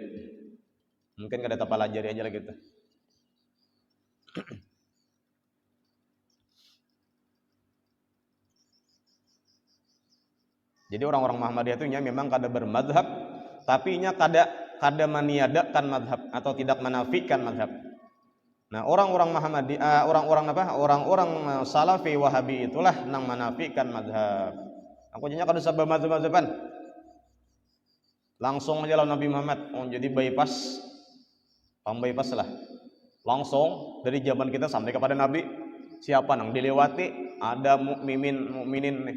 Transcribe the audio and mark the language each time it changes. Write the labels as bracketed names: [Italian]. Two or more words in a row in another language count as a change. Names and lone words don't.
[Banjar] Mungkin kada tapalajari aja lagi gitu. Jadi orang-orang Muhammadiyah itu memang kada bermadhab, tapi nya kada meniadakan madhab atau tidak menafikan madhab. Nah, orang-orang Muhammadiyah, orang-orang Salafi Wahabi itulah nang menafikan madhab. Aku jadinya kada sabab madhab-madhaban. Langsung aja lawan Nabi Muhammad, jadi bypass lah. Langsung dari zaman kita sampai kepada Nabi, siapa nang dilewati? Ada mukminin nih.